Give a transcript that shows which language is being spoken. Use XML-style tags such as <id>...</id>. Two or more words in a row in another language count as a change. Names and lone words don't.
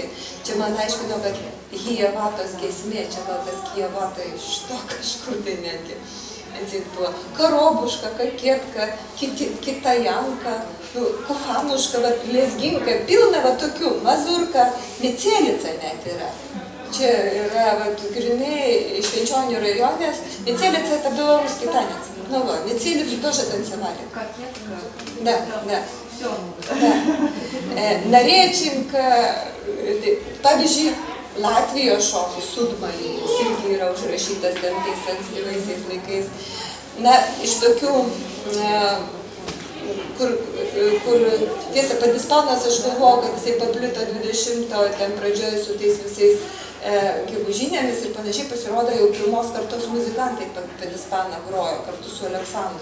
<lt>Čia man aiškino, kad Kijevatos giesmė, čia gal tas Kijevata iš to kažkur tai netgi atsitbuvo. Karobuška, Kakietka, Kitajanka, Kohanuška, Lezginka, pilna tokių, Mazurka, Micelica net yra. Čia yra grinai Švenčionių rajonės, Micelica</lt> <ru>это белорусский танец. Ну вот, Мицелицу тоже танцевали. Да, да.</ru> <lt>Narėčinka, pavyzdžiui, Latvijos šokis, Sudmalis, irgi yra užrašytas ten tais ankstyvaisiais laikais. Na, iš tokių, kur tiesa, Padispanas aš galvoju, kad jisai paplito 20-o ten pradžioje su tais visais gegužinėmis ir panašiai, pasirodo jau pirmos kartos muzikantai Padispaną grojo kartu su Aleksandru.</lt>